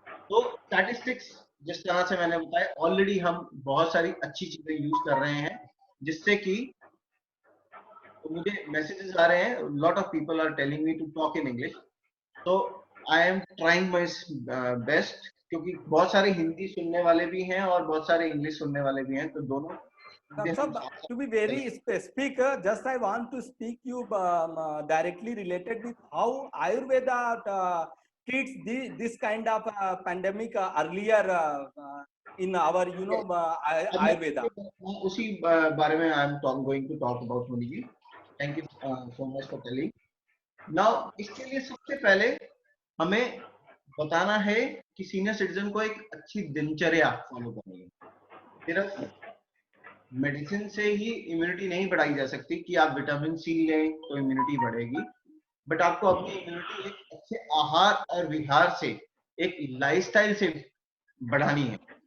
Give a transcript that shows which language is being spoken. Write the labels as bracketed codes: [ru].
[hi] तो स्टैटिस्टिक्स जिस तरह से मैंने बताया, ऑलरेडी हम बहुत सारी अच्छी चीजें यूज कर रहे हैं, जिससे कि तो मुझे मैसेजेस आ रहे हैं, [en] lot of people are telling me to talk in English, [hi] तो [en] I am trying my best, [hi] क्योंकि बहुत सारे हिंदी सुनने वाले भी हैं और बहुत सारे इंग्लिश सुनने वाले भी हैं, तो दोनों [en] to be very specific, just I want to speak you directly related with how Ayurveda treats this kind of pandemic earlier in our, Ayurveda. [hi] उसी बारे में [en] I am going to talk about Muni ji. Thank you so much for telling. [hi] Now इसके लिए सबसे पहले हमें बताना है कि सीनियर सिटीजन को एक अच्छी दिनचर्या फॉलो करनी है। सिर्फ मेडिसिन से ही इम्यूनिटी नहीं बढ़ाई जा सकती कि आप विटामिन सी लें तो इम्यूनिटी बढ़ेगी, बट आपको अपनी इम्यूनिटी एक अच्छे आहार और विहार से, एक लाइफस्टाइल से बढ़ानी है।